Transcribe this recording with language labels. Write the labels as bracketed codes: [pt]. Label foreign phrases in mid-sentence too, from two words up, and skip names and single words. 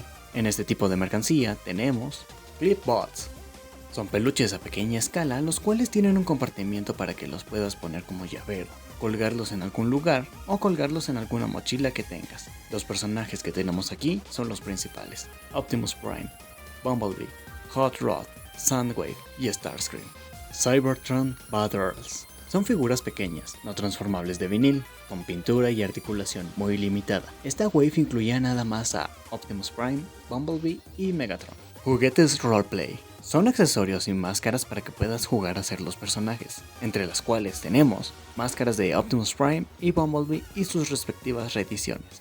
[es] En este tipo de mercancía tenemos Clipbots. Son peluches a pequeña escala, los cuales tienen un compartimiento para que los puedas poner como llavero, colgarlos en algún lugar o colgarlos en alguna mochila que tengas. Los personajes que tenemos aquí son los principales: Optimus Prime, Bumblebee, Hot Rod, Soundwave y Starscream. Cybertron Battlers. Son figuras pequeñas, no transformables de vinil, con pintura y articulación muy limitada. Esta wave incluía nada más a Optimus Prime, Bumblebee y Megatron. Juguetes Roleplay. Son accesorios y máscaras para que puedas jugar a ser los personajes, entre las cuales tenemos máscaras de Optimus Prime y Bumblebee y sus respectivas reediciones.